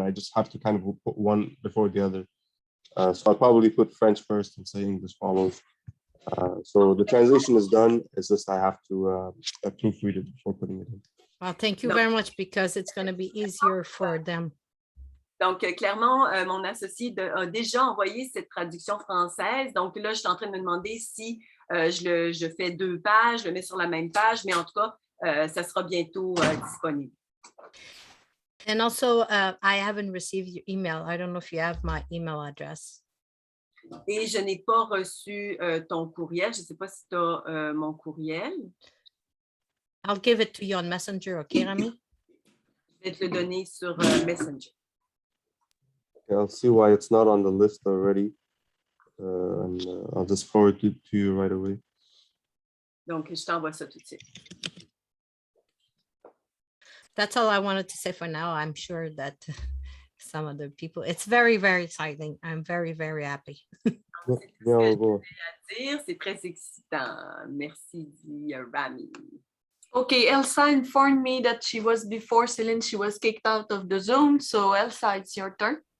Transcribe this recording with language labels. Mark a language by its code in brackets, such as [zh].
[en] I just have to kind of put one before the other. So I'll probably put French first and say English follows. So the translation is done. It's just I have to proofread it before putting it in. Well, thank you very much, because it's going to be easier for them. [fr] Donc, clairement, mon associé a déjà envoyé cette traduction française. Donc là, je suis en train de me demander si je fais 2 pages, je le mets sur la même page, mais en tout cas, ça sera bientôt disponible. [en] And also, I haven't received your email. I don't know if you have my email address. [fr] Et je n'ai pas reçu ton courriel. Je ne sais pas si tu as mon courriel. [en] I'll give it to you on Messenger, okay, Rami? [fr] Je vais te le donner sur Messenger. [en] Okay, I'll see why it's not on the list already. And I'll just forward it to you right away. [fr] Donc, je t'envoie ça tout de suite. [en] That's all I wanted to say for now. I'm sure that some other people, it's very, very exciting. I'm very, very happy. [fr] C'est très excitant. Merci, Rami. [en] Okay, Elsa informed me that she was before Céline, she was kicked out of the Zoom. So Elsa, it's your turn.